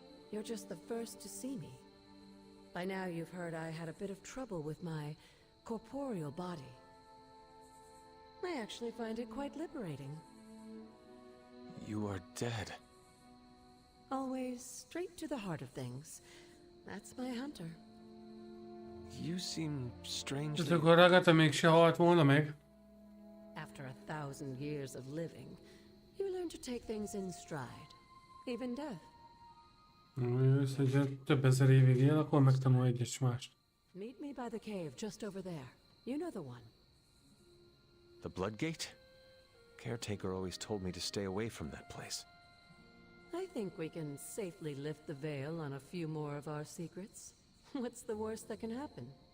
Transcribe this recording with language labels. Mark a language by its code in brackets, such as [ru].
[en] You're just the first to see me. By now you've heard I had a bit of trouble with my corporeal body. I actually find it quite liberating. You are dead. Always straight to the heart of things. That's my Hunter. You seem strangely... [hu] Tehát akkor Agatha mégse halt volna meg. [en] After 1,000 years of living, you learn to take things in stride. Even death. [hu] Hogy több ezer évig él, akkor megtanul egyes mást. [en] Meet me by the cave just over there. You know the one. The Bloodgate? Caretaker always told me to stay away from that place. I think we can safely lift the veil on a few more of our secrets. What's the worst that can happen?